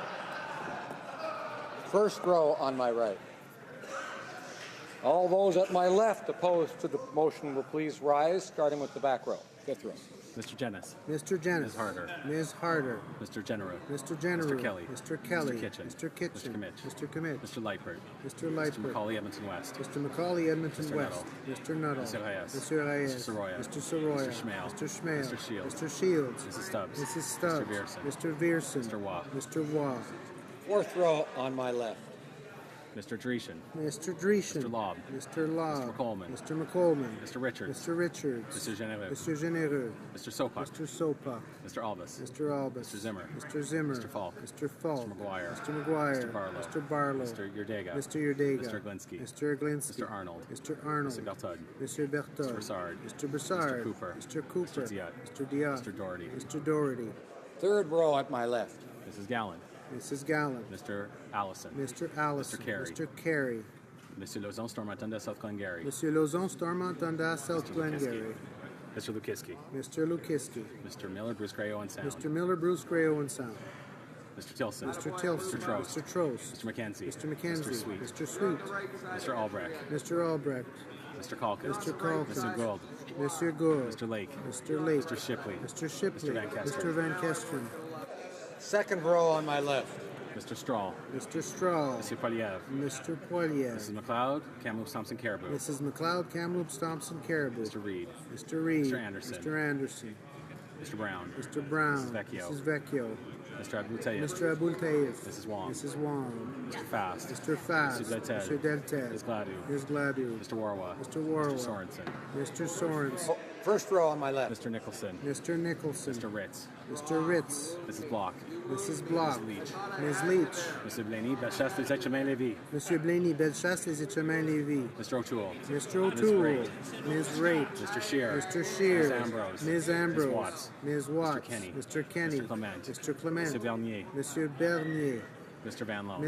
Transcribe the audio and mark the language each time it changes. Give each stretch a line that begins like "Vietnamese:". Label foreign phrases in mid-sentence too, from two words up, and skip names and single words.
English: First row on my right. All those at my left opposed to the motion will please rise, starting with the back row. Fifth row. Mr. Jennis. Mr. Jennis. Ms. Harder. Ms. Harder. Mr. General. Mr. General. Mr. Kelly. Mr. Kelly. Mr. Kitchen. Mr. Kitchen. Mr. Commit. Mr. Commit. Mr. Lightbird. Mr. Mr. Lightbird. Macaulay, Edmonton West. Mr. Macaulay, Edmonton Mr. West. Mr. Nuttall. Mr. Reyes. Mr. Reyes. Mr. Soroya. Mr. Soroya. Mr. Schmale. Mr. Schmale. Mr. Shields. Mr. Shields. Mrs. Stubbs. Mrs. Stubbs. Mr. Vierson. Mr. Vierson. Mr. Waugh. Mr. Waugh. Fourth row on my left. Mr. Dreeshen. Mr. Dreeshen. Mr. Lobb. Mr. Lobb. Mr. McColeman. Mr. McColeman. Mr. Richards. Mr. Richards. Mr. Genereux. Mr. Genereux. Mr. Sopak. Mr. Sopak. Mr. Albus. Mr. Albus. Mr. Zimmer. Mr. Zimmer. Mr. Falk. Mr. Falk. Mr. McGuire. Mr. McGuire. Mr. Barlow. Mr. Barlow. Mr. Yurdega. Mr. Yurdega. Mr. Glinsky. Mr. Glinsky. Mr. Arnold. Mr. Arnold. Mr. Bertud. Mr. Bertud. Mr. Broussard. Mr. Broussard. Mr. Cooper. Mr. Cooper. Mr. Diot. Mr. Diot. Mr. Doherty. Mr. Doherty. Third row at my left. Mrs. Gallant. Mrs. Gallant. Mr. Allison. Mr. Allison. Mr. Carey. Mr. Carey. Monsieur Lauzon, Stormont-Dundas, South Glengarry. Monsieur Lauzon, Stormont, Dundas, South Glengarry. Mr. Lukiski. Mr. Lukiski. Mr. Miller, Bruce Gray, Owen Sound. Mr. Miller, Bruce Gray, Owen Sound. Mr. Tilson. Mr. Tilson. Mr. Trost. Mr. Trost. Mr. McKenzie. Mr. McKenzie. Mr. Sweet. Mr. Sweet. Mr. Albrecht. Mr. Albrecht. Mr. Calkins. Mr. Calkins. Mr. Gould. Mr. Gould. Mr. Lake. Mr. Lake. Mr. Shipley. Mr. Shipley. Mr. Van Kesteren. Mr. Van Kesteren. Second row on my left. Mr. Strahl. Mr. Strahl. Mr. Poiliev. Mr. Poiliev. Mrs. McLeod, Kamloops, Thompson, Caribou. Mrs. McLeod, Kamloops, Thompson, Caribou. Mr. Reed. Mr. Reed. Mr. Anderson. Mr. Anderson. Mr. Brown. Mr. Brown. Mrs. Vecchio. Mrs. Vecchio. Mr. Abultayev. Mr. Abultayev. Mrs. Wong. Mrs. Wong. Mr. Fast. Mr. Fast. Mr. Deltel. Mr. Deltel. Ms. Gladu. Ms. Gladu. Mr. Warwa. Mr. Warwa. Mr. Sorensen. Mr. Sorensen. Oh, first row on my left. Mr. Nicholson. Mr. Nicholson. Mr. Ritz. Mr. Ritz. Mrs. Block. Mrs. Block. Ms. Leach. Ms. Leach. Mr. Blaney, Bellechasse, Les Etchemins-Lévis. Monsieur Blaney, Bellechasse, Les Etchemins-Lévis. Mr. O'Toole. Mr. O'Toole. Ms. Raitt. Mr. Shear. Mr. Shear. Ms. Ambrose. Ms. Ambrose. Ms. Watts. Ms. Watts. Mr. Kenny. Mr. Kenny. Mr. Clement. Mr. Clement. Mr. Bernier. Monsieur Bernier. Mr. Van Loan.